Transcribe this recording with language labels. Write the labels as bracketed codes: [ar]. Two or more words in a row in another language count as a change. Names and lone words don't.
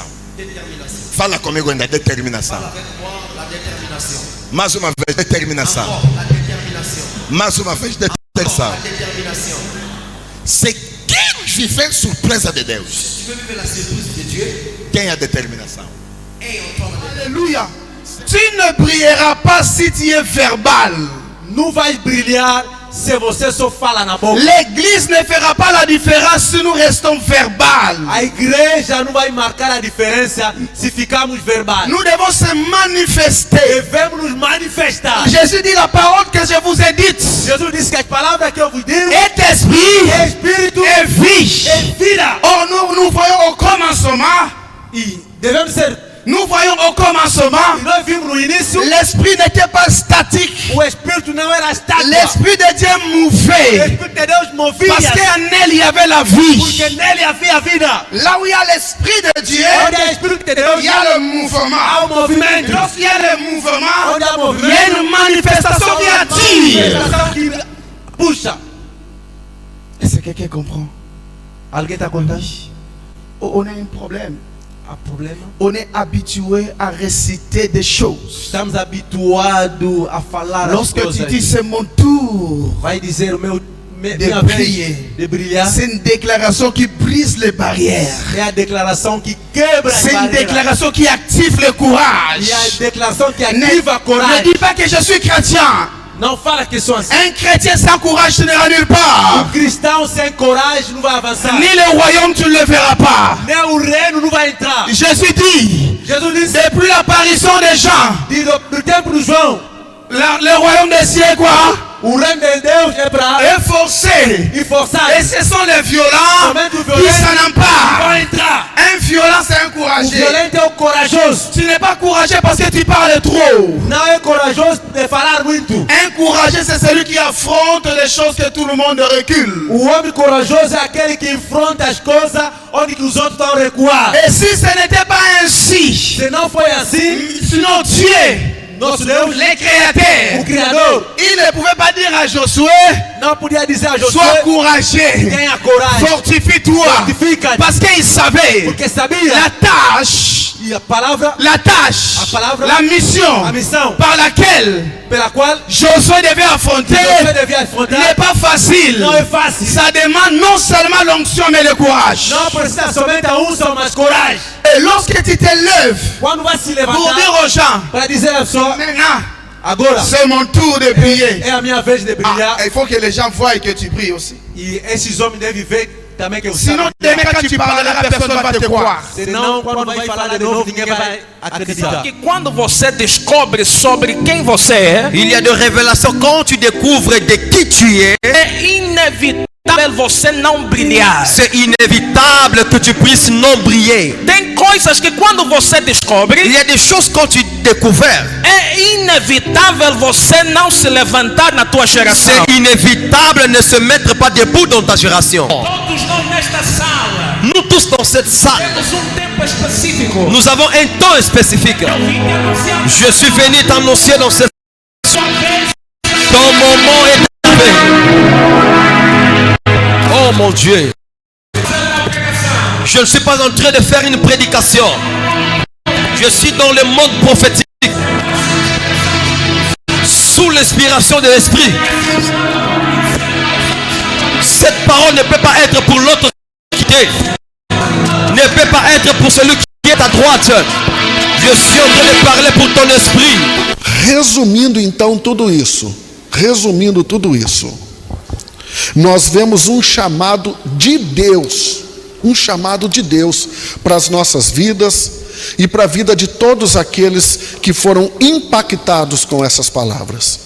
[pt] Fala comigo ainda, determinação. Mais uma vez, determinação. Mais uma vez, determinação. Se queres viver surpresa de Deus, tenha determinação. [fr] Alléluia. Tu ne brilleras pas si tu es verbal. [pt] Não vai brilhar se você só fala na boca. [fr] L'église ne fera pas la différence si nous restons verbal. [pt] A igreja não vai marcar a diferença se ficarmos verbais. [fr] Nous devons se manifester. [pt] Devemos nos manifestar. [fr] Jésus dit la parole que je vous ai dite. [pt] Jesus disse que as palavras que eu vos digo [fr] est esprit, [pt] é espírito [fr] et vie. [pt] e vida. [fr] Or nous voyons au commencement. [pt] E devemos ser. [fr] Nous voyons au commencement. [pt] E nós vimos no início. [fr] L'esprit n'était pas statique. [pt] O espírito não era estático. [fr] L'esprit de Dieu [pt] O [fr] mouvait. [pt] espírito de Deus movia. [fr] Parce qu'en elle il y avait la vie. [pt] Porque nele havia a vida. [fr] Là où il y a l'esprit de Dieu, [pt] Onde há espírito de Deus, [fr] il y a le mouvement. [pt] há o movimento. [fr] Lorsqu'il y a le mouvement, [pt] Onde há [fr] il y [pt] movimento, [fr] a une manifestation qui attire. [pt] manifestação que puxa. [fr] Est-ce que quelqu'un comprend? [pt] Alguém está contando? [fr] On a un problème. [pt] Há problema? [fr] On est habitué à réciter des choses. [pt] Estamos habituados a falar as [fr] Lorsque [pt] coisas. [fr] tu dis c'est mon tour [pt] Vai dizer o meu [fr] de [pt] minha [fr] briller, [pt] vez de brilhar. [fr] c'est une déclaration qui brise les barrières. [pt] É a declaração que quebra as [fr] C'est une [pt] barreiras. [fr] déclaration qui active le courage. [pt] E a declaração que [fr] Ne, [pt] ativa a [fr] ne [pt] coragem. [fr] dis pas que je suis chrétien. [pt] Não fala que sou assim. [fr] Un chrétien sans courage, tu n'iras nulle part. [pt] Cristão sem coragem não vai avançar. [fr] Ni le royaume, tu ne le verras pas. [pt] Nem o reino não vai entrar. [fr] Jésus dit, [pt] Jesus disse, [fr] depuis l'apparition des gens, [pt] do tempo do João, [fr] le royaume des cieux est quoi? [pt] o reino de Deus é para [fr] Est forcé. [pt] e forçado. [fr] Et ce sont les violents [pt] Somente o [fr] qui [pt] violento [fr] s'en [pt] vão [fr] emparent. [pt] entrar. [fr] Un violent, c'est un [pt] O [fr] courageux. [pt] violento é o corajoso. [fr] Tu n'es pas courageux parce que tu parles trop. [pt] Não é corajoso de falar muito. [fr] Un courageux, c'est celui qui affronte les choses que tout le monde recule. [pt] O homem corajoso é aquele que enfrenta as coisas onde que os outros estão a recuar. [fr] Et si ce n'était pas ainsi, [pt] Se não foi assim, [fr] sinon Dieu, [pt] nosso Deus, [fr] le créateur, [pt] o Criador, [fr] il ne pouvait pas dire à Josué, [pt] não podia dizer a [fr] sois [pt] Josué, [fr] courageux, [pt] tenha coragem, [fr] fortifie-toi. [pt] fortifica-te, [fr] Parce qu'il savait [pt] porque sabia [fr] la tâche, [pt] e a palavra, [fr] la [pt] a palavra, [fr] la mission [pt] a missão [fr] par laquelle [pt] pela qual [fr] Josué devait affronter [pt] Josué devia afrontar [fr] n'est pas facile. [pt] não é fácil. [fr] Ça demande non seulement l'onction mais le courage. [pt] Não precisa somente a unção, mas coragem. [fr] Et lorsque tu te lèves [pt] Quando vai se [fr] pour [pt] levantar [fr] dire aux gens, [pt] para dizer à pessoa, [fr] maintenant [pt] agora [fr] c'est mon tour de prier. [pt] é a minha vez de brilhar. [fr] Ah, il faut que les gens voient que tu pries aussi. [pt] E esses homens devem ver também que eu [fr] Sinon, demain quand tu parleras, personne ne va te croire. [pt] Senão, quando vai falar de novo, ninguém vai acreditar. Que quando você descobre sobre quem você é, [fr] il y a de révélations quand tu découvres de qui tu es. [pt] é inevitável você não brilhar. [fr] C'est inévitable que tu puisses non briller. [pt] Tem coisas que quando você descobre, [fr] Il y a des choses quand tu découvres. [pt] é inevitável você não se levantar na tua geração. [fr] C'est inévitable de ne se mettre pas debout dans ta génération. [pt] Todos nós nesta sala [fr] Nous tous dans cette salle, [pt] temos tempo específico. [fr] nous avons un temps spécifique. Je suis venu t'annoncer dans cette salle. Ton moment est arrivé. Oh mon Dieu. Je ne suis pas en train de faire une prédication. Je suis dans le monde prophétique. sous l'inspiration de l'esprit. Cette parole ne peut pas être pour l'autre qui est. Ne peut pas être pour celui qui est à droite. Je suis en train de parler pour ton esprit. [pt] Resumindo então tudo isso, nós vemos um chamado de Deus para as nossas vidas e para a vida de todos aqueles que foram impactados com essas palavras.